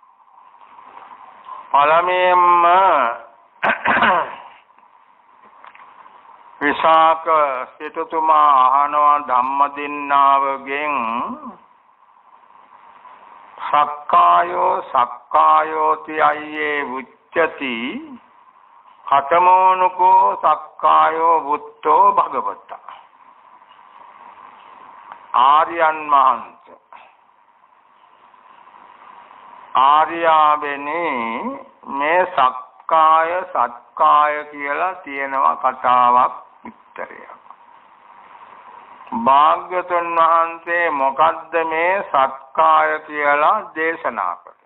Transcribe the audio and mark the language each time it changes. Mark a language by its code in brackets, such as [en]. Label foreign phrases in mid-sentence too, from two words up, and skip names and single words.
[si] පළමුවෙන්ම විසාක සිටුතුමා අහනවා ධම්මදින්නාවගෙන් [pi] සක්කායෝති අයියේ උච්චති කතමෝනුකෝ සක්කායෝ බුද්ධෝ භගවතා. [si] ආර්යයන් වහන්සේ ආර්යාවෙනි මේ සක්කාය කියලා තියෙනවා කතාවක් විස්තරයක්. භාග්‍යවතුන් වහන්සේ මොකද්ද මේ සක්කාය කියලා දේශනා කළේ?